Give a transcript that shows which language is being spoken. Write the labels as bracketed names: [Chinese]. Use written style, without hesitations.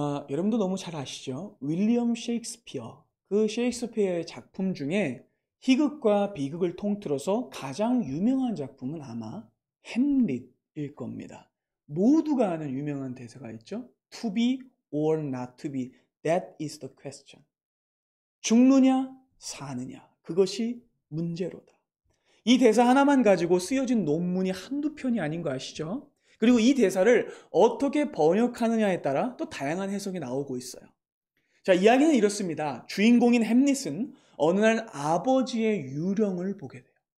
[Korean] 여러분도 너무 잘 아시죠? 윌리엄 셰익스피어, 그 셰익스피어의 작품 중에 희극과 비극을 통틀어서 가장 유명한 작품은 아마 햄릿일 겁니다. 모두가 아는 유명한 대사가 있죠. [English] To be or not to be, that is the question. [Korean] 죽느냐 사느냐, 그것이 문제로다. 이 대사 하나만 가지고 쓰여진 논문이 한두 편이 아닌 거 아시죠? 그리고 이 대사를 어떻게 번역하느냐에 따라 또 다양한 해석이 나오고 있어요. 자, 이야기는 이렇습니다. 주인공인 햄릿은 어느 날 아버지의 유령을 보게 돼요.